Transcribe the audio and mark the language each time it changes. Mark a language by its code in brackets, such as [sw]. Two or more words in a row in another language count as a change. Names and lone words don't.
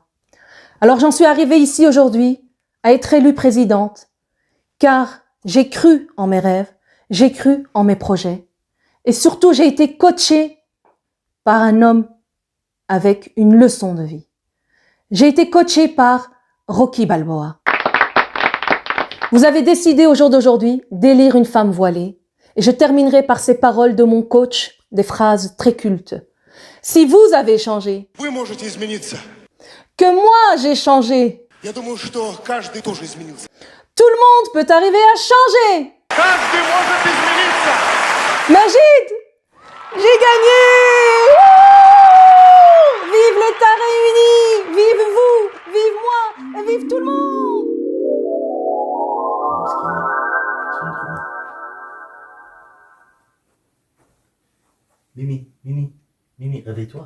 [fr] Alors j'en suis arrivée ici aujourd'hui à être élue présidente, car j'ai cru en mes rêves, j'ai cru en mes projets, et surtout j'ai été coachée par un homme avec une leçon de vie. J'ai été coachée par Rocky Balboa. Vous avez décidé au jour d'aujourd'hui d'élire une femme voilée, et je terminerai par ces paroles de mon coach, des phrases très cultes. Si vous avez changé, [ru] Вы можете измениться. [fr] que moi j'ai changé, [ru] Я думаю, что каждый тоже изменился. [fr] tout le monde peut arriver à changer. [ru] Каждый может измениться. [fr] Majid, j'ai gagné! Wouh! Vive l'État réuni! Vive vous! Vive moi! Et vive tout le monde! Mimi, réveille-toi.